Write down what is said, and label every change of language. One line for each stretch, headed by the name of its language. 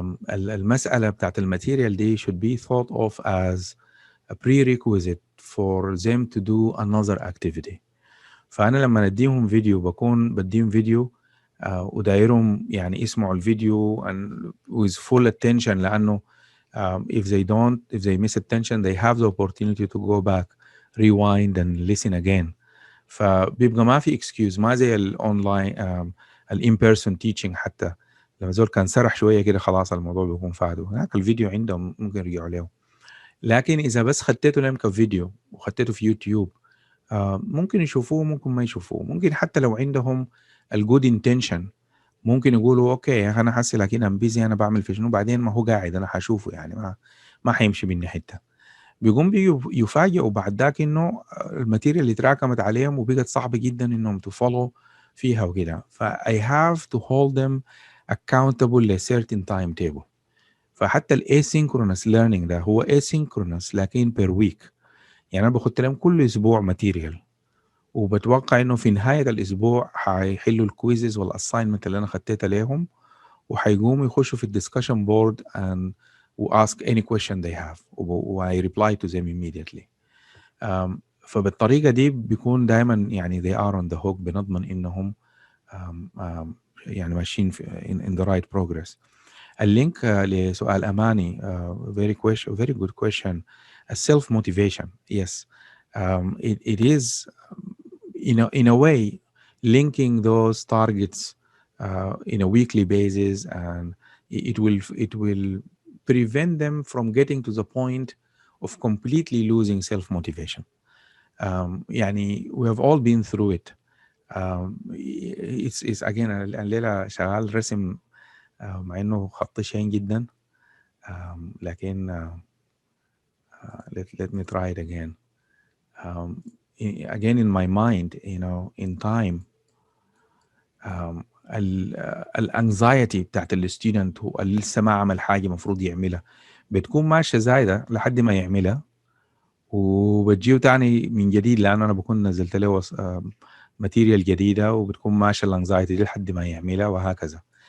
Arabic: المسألة بتاعت الماتيريال دي
English: should be thought of as a prerequisite for them to do another activity.
Arabic: فأنا لما نديهم فيديو بكون بديهم فيديو ودايرهم يعني يسمعوا الفيديو
English: and with full attention،
Arabic: لأنه
English: if they miss attention they have the opportunity to go back, rewind and listen again.
Arabic: فبيبقى ما في excuse، ما زي الأونلاين الin person teaching. حتى لما زول كان سرح شوية كده خلاص الموضوع بيكون فاده، هناك الفيديو عندهم ممكن يرجعوا له. لكن إذا بس خدته لهم كفيديو وخدته في يوتيوب ممكن يشوفوه ممكن ما يشوفوه، ممكن حتى لو عندهم الجود انتنشن ممكن يقولوا اوكي انا حاسس لكن ام بيزي، انا بعمل في شنو بعدين، ما هو قاعد انا حشوفه يعني ما حيمشي مني حته. بيقوم يفاجئوا بعد ذاك انه الماتيريال اللي تراكمت عليهم وبقت صعبه جدا انهم تفولو فيها وكده.
English: ف I have to hold them accountable ل certain timetable.
Arabic: فحتى الاسynchronous learning ده هو asynchronous لكن per week، يعني انا بخط لهم كل اسبوع ماتيريال وبتوقع انه في نهايه الاسبوع حيحلوا الكويزز والاساينمنت اللي انا خدتها لهم، وحيقوموا يخشوا في الدiscussion board
English: and ask any question they have I reply to them immediately.
Arabic: فبالطريقه دي بيكون دائما يعني
English: they are on the hook،
Arabic: بنضمن انهم يعني ماشيين
English: in the right progress.
Arabic: اللينك لسؤال اماني very good question.
English: Self motivation, yes, it is in a way linking those targets in a weekly basis, and it will prevent them from getting to the point of completely losing self motivation.
Arabic: يعني
English: we have all been through it. It's again
Arabic: الليلة شغال رسم مع انه خط شين جدا، لكن
English: let me try it again. Again in my mind, in time,
Arabic: الانكزايتي بتاعت الستودنت هو اللي لسه ما عمل حاجه مفروض يعملها بتكون ماشيه زايده لحد ما يعملها، وبتجيه تاني من جديد لان انا بكون نزلت له ماتيريال جديده، وبتكون ماشيه الانكزايتي دي لحد ما يعملها وهكذا.